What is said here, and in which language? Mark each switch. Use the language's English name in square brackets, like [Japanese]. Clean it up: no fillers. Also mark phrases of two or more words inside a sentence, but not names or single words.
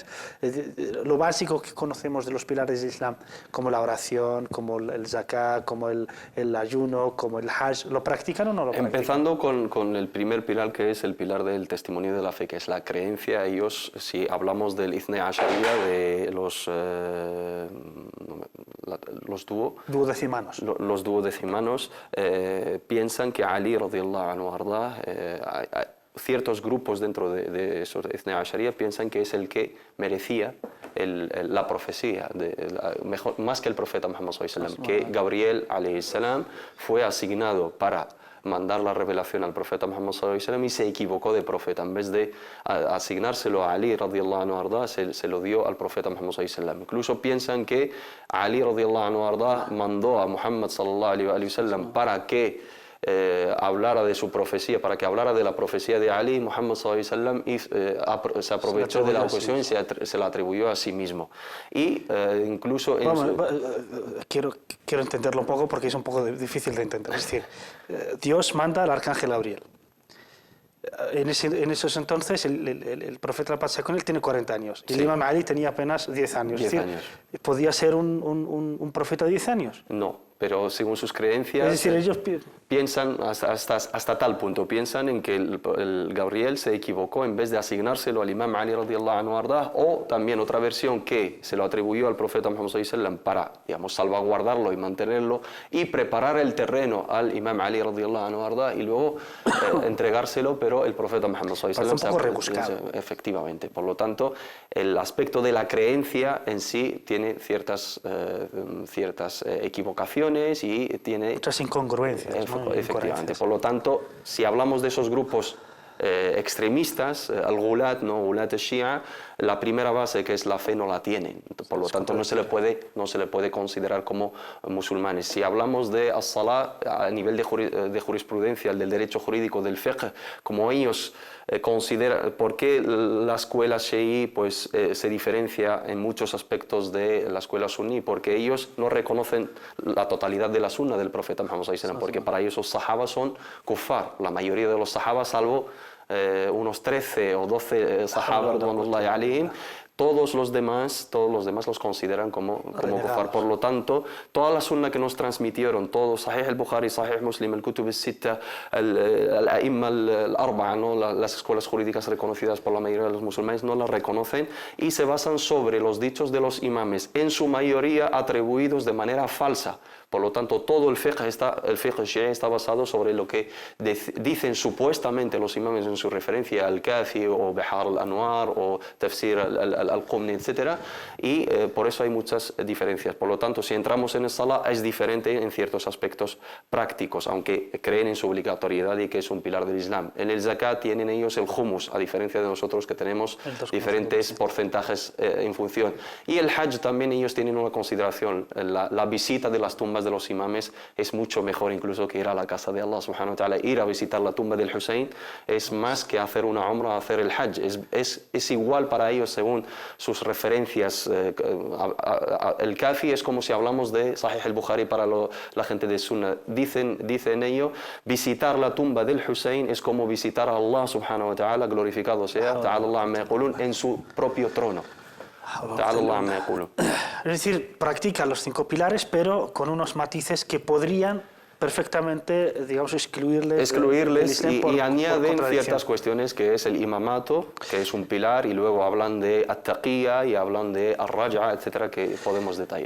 [Spanish] Lo básico que conocemos de los pilares del Islam, como la oración, como el zakat, como el ayuno, como el hajj, ¿lo practican o no lo practican? Empezando con el primer pilar, que es el pilar del testimonio de la fe, que es la creencia. Ellos, si hablamos del Ithne Ashariya, de los duodecimanos. Los duodecimanos piensan que Ali [Arabic] رضي الله عنه أرضاه, [Spanish] ciertos grupos dentro de esos Ithne Ashariya piensan que es el que merecía la profecía, más que el profeta Muhammad [Arabic] صلى الله عليه وسلم, [Spanish] que Gabriel [Arabic] عليه السلام [Spanish] fue asignado para mandar la revelación al profeta Muhammad [Arabic] صلى الله عليه وسلم [Spanish] y se equivocó de profeta. En vez de asignárselo a Ali [Arabic] رضي الله عنه أرضاه, [Spanish] se lo dio al profeta Muhammad [Arabic] صلى الله عليه وسلم. [Spanish] Incluso piensan que Ali [Arabic] رضي الله عنه أرضاه [Spanish] mandó a Muhammad [Arabic] صلى الله عليه وسلم [Spanish] para que hablara de su profecía, para que hablara de la profecía de Ali. Muhammad [Arabic] صلى الله عليه وسلم [Spanish] se aprovechó de la ocasión y se la atribuyó a sí mismo. Y incluso quiero entenderlo un poco porque es un poco difícil de entender. Es decir, Dios manda al arcángel Gabriel. En esos entonces el profeta, la paz sea con él, tiene 40 años. Y el imam Ali tenía apenas 10 años. 10 años. ¿Podía ser un profeta de 10 años? No, pero según sus creencias, es decir, ellos piensan hasta tal punto, piensan en que el Gabriel se equivocó en vez de asignárselo al imam Ali [Arabic] رضي الله عنه أرضاه, [Spanish] o también otra versión que se lo atribuyó al profeta Muhammad [Arabic] صلى الله عليه وسلم [Spanish] para, digamos, salvaguardarlo y mantenerlo y preparar el terreno al imam Ali [Arabic] رضي الله عنه أرضاه [Spanish] y luego entregárselo, pero el profeta Muhammad [Arabic] صلى الله عليه وسلم [Spanish] un poco rebuscado. Efectivamente. Por lo tanto, el aspecto de la creencia en sí tiene ciertas equivocaciones y tiene muchas incongruencias. Efectivamente. Por lo tanto, si hablamos de esos grupos extremistas, al-Ghulat, ¿no? [Arabic] غلاة الشيعة, [Spanish] la primera base, que es la fe, no la tienen. Por lo tanto, no se le puede considerar como musulmanes. Si hablamos de as-Salah a nivel de jurisprudencia, del derecho jurídico, del fiqh, como ellos consideran, ¿por qué la escuela Shi'i pues, se diferencia en muchos aspectos de la escuela suní? Porque ellos no reconocen la totalidad de la sunna del profeta Muhammad [Arabic] صلى الله عليه وسلم, [Spanish] porque para ellos los sahabas son kuffar. La mayoría de los sahabas, salvo unos 13 o 12 sahabas [Arabic] رضوان الله عليهم, [Spanish] todos los demás los consideran como kufar. Por lo tanto, toda la sunna que nos transmitieron, todo Sahih al-Bukhari, Sahih Muslim, el Kutub al-Sitta, [Arabic] الأئمة الأربعة, [Spanish] ¿no? Las escuelas jurídicas reconocidas por la mayoría de los musulmanes no las reconocen y se basan sobre los dichos de los imames, en su mayoría atribuidos de manera falsa. Por lo tanto, todo el fiqh shi'i está basado sobre lo que dicen supuestamente los imames en su referencia al Kafi o Bihar al-Anwar o Tafsir al-Qumni, etc. Y por eso hay muchas diferencias. Por lo tanto, si entramos en el Salah es diferente en ciertos aspectos prácticos, aunque creen en su obligatoriedad y que es un pilar del Islam. En el Zakat tienen ellos el humus, a diferencia de nosotros que tenemos diferentes porcentajes en función. Y el Hajj también ellos tienen una consideración. La visita de las tumbas de los imames es mucho mejor incluso que ir a la casa de Allah [Arabic] سبحانه وتعالى. [Spanish] Ir a visitar la tumba del Hussein es más que hacer una umra, hacer el Hajj. Es igual para ellos según sus referencias. El Kafi es como si hablamos de Sahih al-Bukhari para la gente de Sunna. Dicen ellos, visitar la tumba del Hussein es como visitar a Allah [Arabic] سبحانه وتعالى, [Spanish] glorificado sea, [Arabic] تعالى الله عما يقولون, [Spanish] en su propio trono. [Arabic] تعالى الله عما يقولون. [Spanish] Es decir, practica los 5 pilares, pero con unos matices que podrían perfectamente, digamos, excluirles y añaden ciertas cuestiones, que es el imamato, que es un pilar, y luego hablan de at-taqiyya y hablan de ar-raj'a, etcétera, que podemos detallar.